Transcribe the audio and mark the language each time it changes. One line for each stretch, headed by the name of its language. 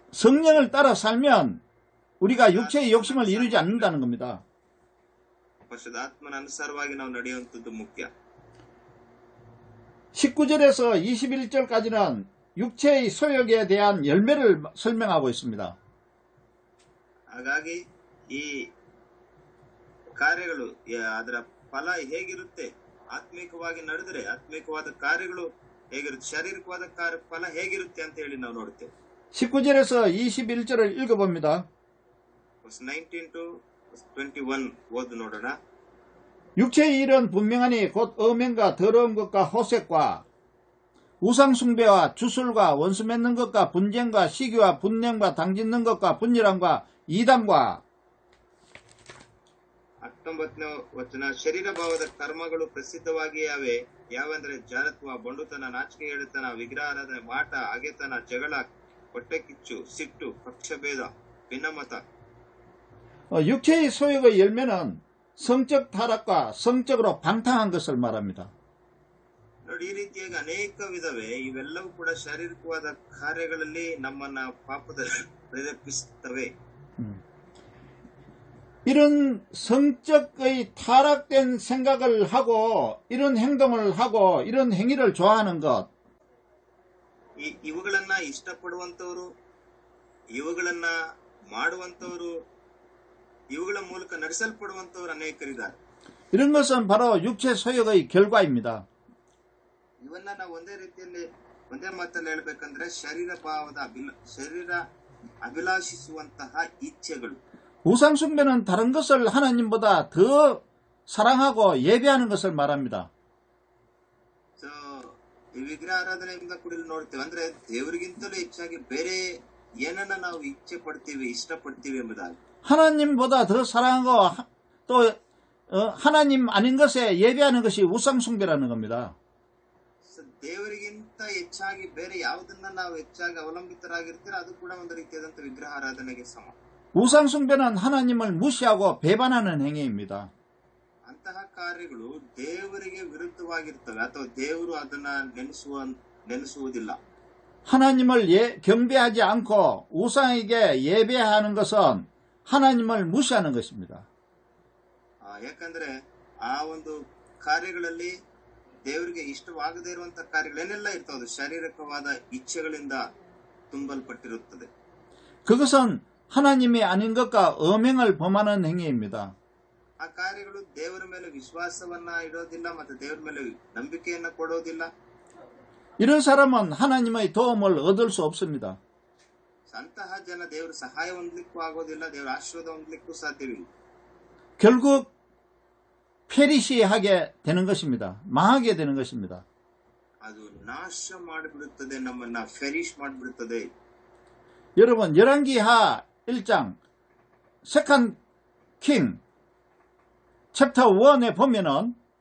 Korean: 성령을 따라 살면 우리가 육체의 욕심을 이루지 않는다는 겁니다.
Kannada: ಪರಿಶುದ್ಧಾತ್ಮನ ಅನುಸಾರವಾಗಿ ನಾವು ನಡೆಯುವಂಥದ್ದು ಮುಖ್ಯ.
Korean: 19절에서 21절까지는 육체의 소욕에 대한 열매를 설명하고 있습니다.
Kannada: ಹಾಗಾಗಿ ಈ ಕಾರ್ಯಗಳು, ಅದರ ಫಲ ಹೇಗಿರುತ್ತೆ, ಆತ್ಮಿಕವಾಗಿ ನಡೆದರೆ ಆತ್ಮಿಕವಾದ ಕಾರ್ಯಗಳು ಹೇಗಿರುತ್ತೆ, ಶಾರೀರಿಕವಾದ ಫಲ ಹೇಗಿರುತ್ತೆ ಅಂತ ಹೇಳಿ ನಾವು ನೋಡ್ತೇವೆ.
Korean: 19절에서 21절을 읽어봅니다.
English: 19 to 21
Kannada: ಓದು ನೋಡೋಣ.
Korean: 육체의 일은 분명하니 곧 음행과 더러운 것과 호색과 우상숭배와 주술과 원수 맺는 것과 분쟁과 시기와 분냄과 당짓는 것과 분열함과 이단과
Kannada: 19ನೇ ವಚನ. ಶರೀರ ಭಾವದ ಕರ್ಮಗಳು ಪ್ರಸಿದ್ಧವಾಗಿಯೇ ಅವೆ. ಯಾವೆಂದರೆ ಜಾರತ್ವ, ಬಂಡುತನ, ನಾಚಿಕೆ ಹೇಳುತನ, ವಿಗ್ರಹಾರಾಧನೆ, ಮಾಟ, ಹಗೆತನ, ಜಗಳ, ಹೊಟ್ಟೆಕಿಚ್ಚು, ಸಿಟ್ಟು, ಪಕ್ಷಭೇದ, ಭಿನ್ನಮತ.
Korean: 육체의 소욕의 열매는 성적 타락과 성적으로 방탕한 것을 말합니다.
Kannada: ನೋಡಿ, ಈ ರೀತಿಯಾಗಿ ಅನೇಕ ವಿಧವೇ. ಇವೆಲ್ಲವೂ ಕೂಡ ಶಾರೀರಿಕವಾದ ಕಾರ್ಯಗಳಲ್ಲಿ ನಮ್ಮನ್ನ ಪಾಪದ ಪ್ರೇರೇಪಿಸುತ್ತವೆ.
Korean: 이런 성적의 타락된 생각을 하고 이런 행동을 하고 이런 행위를 좋아하는 것,
Kannada: ಇವುಗಳನ್ನ ಇಷ್ಟಪಡುವಂತವರು, ಇವುಗಳನ್ನ ಮಾಡುವಂತವರು, ಇವುಗಳ ಮೂಲಕ ನಡೆಸಲ್ಪಡುವಂತವರು ಅನೇಕರಿದ್ದಾರೆ.
Korean: 이런 것은 바로 육체 소욕의 결과입니다.
Kannada: ಇವನ್ನ ನಾವು ಒಂದೇ ಮಾತಲ್ಲಿ ಹೇಳ್ಬೇಕಂದ್ರೆ ಶರೀರ ಅಭಿಲಾಷಿಸುವಂತಹ ಇಚ್ಛೆಗಳು.
Korean: 우상숭배는 다른 것을 하나님보다 더 사랑하고 예배하는 것을 말합니다.
Kannada: ಸೊ ಈ ವಿಗ್ರಹ ಆರಾಧನೆಯಿಂದ ಕೂಡ ಇಲ್ಲಿ ನೋಡ್ತೇವೆ, ಅಂದ್ರೆ ದೇವರಿಗಿಂತಲೂ ಹೆಚ್ಚಾಗಿ ಬೇರೆ ಏನನ್ನ ನಾವು ಇಚ್ಛೆ ಪಡ್ತೀವಿ, ಇಷ್ಟಪಡ್ತೀವಿ ಎಂಬುದಾಗಿ.
Korean: 하나님보다 더 사랑하고 또 하나님 아닌 것에 예배하는 것이 우상숭배라는 겁니다.
Kannada: ದೇವರಿಗಿಂತ ಹೆಚ್ಚಾಗಿ ಬೇರೆ ಯಾವುದನ್ನ ನಾವು ಹೆಚ್ಚಾಗಿ ಅವಲಂಬಿತರಾಗಿರ್ತೀರ ಅದು ಕೂಡ ಒಂದು ರೀತಿಯಾದಂತ ವಿಗ್ರಹ ಆರಾಧನೆಗೆ ಸಮ.
Korean: 우상숭배는 하나님을 무시하고 배반하는 행위입니다.
Kannada: ಅಂತಹ ಕಾರ್ಯಗಳು ದೇವರಿಗೆ ವಿರುದ್ಧವಾಗಿರ್ತವೆ ಅಥವಾ ದೇವರು ಅದನ್ನ ನೆನೆಸುವುದಿಲ್ಲ.
Korean: 하나님을 경배하지 않고 우상에게 예배하는 것은 하나님을 무시하는 것입니다.
Kannada: ಯಾಕಂದ್ರೆ ಆ ಒಂದು ಕಾರ್ಯಗಳಲ್ಲಿ ದೇವರಿಗೆ ಇಷ್ಟವಾಗದೇ ಇರುವಂತಹ ಕಾರ್ಯಗಳೇನೆಲ್ಲ ಇರ್ತವೆ, ಶಾರೀರಿಕವಾದ ಇಚ್ಛೆಗಳಿಂದ ತುಂಬಲ್ಪಟ್ಟಿರುತ್ತದೆ.
Korean: 그것은 하나님이 아닌 것과 엄행을 범하는 행위입니다.
Kannada: ಆ ಕಾರ್ಯಗಳು ದೇವರ ಮೇಲೆ ವಿಶ್ವಾಸವನ್ನ ಇಡೋದಿಲ್ಲ ಮತ್ತು ದೇವರ ಮೇಲೆ ನಂಬಿಕೆಯನ್ನ ಕೊಡೋದಿಲ್ಲ.
Korean: 이런 사람은 하나님의 도움을 얻을 수 없습니다.
Kannada: ಅಂತಹ ಜನ ದೇವರ ಸಹಾಯ ಹೊಂದಲಿಕ್ಕೂ ಆಗೋದಿಲ್ಲ, ದೇವರ ಆಶೀರ್ವಾದ ಹೊಂದಲಿಕ್ಕೂ ಸಾಧ್ಯವಿಲ್ಲ.
Korean: 결국 페리시하게 되는 것입니다. 망하게 되는 것입니다.
Kannada: ಅದು ನಾಶ ಮಾಡಿಬಿಡುತ್ತದೆ, ನಮ್ಮನ್ನ ಫೆರಿಶ್ ಮಾಡಿಬಿಡುತ್ತದೆ.
Korean: 여러분 열왕기하 1장
English: 세컨 킹 챕터 1
Korean: 에 보면은